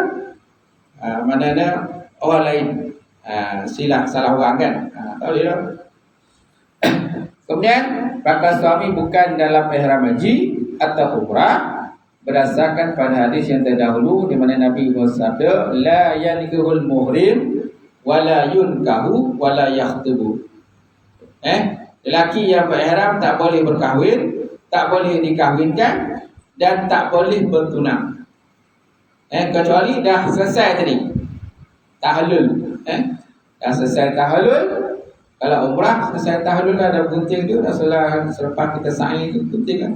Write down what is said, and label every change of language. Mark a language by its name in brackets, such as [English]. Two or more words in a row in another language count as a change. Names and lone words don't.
[Malay] Mana ada orang lain silap salah orang kan. Tahu dia tak? Kemudian bakal suami bukan dalam ihram haji atau umrah berdasarkan pada hadis yang terdahulu di mana Nabi bersabda [Arabic] لا ينكح المحرم ولا ينكح ولا يخطب. [Malay] Lelaki yang berihram tak boleh berkahwin, tak boleh dikahwinkan dan tak boleh bertunang. Kecuali dah selesai tadi tahlul. Dah selesai tahlul. Kalau umrah selesai tahlul dah ada gunting tu, dah selepas kita sa'i tu gunting kan.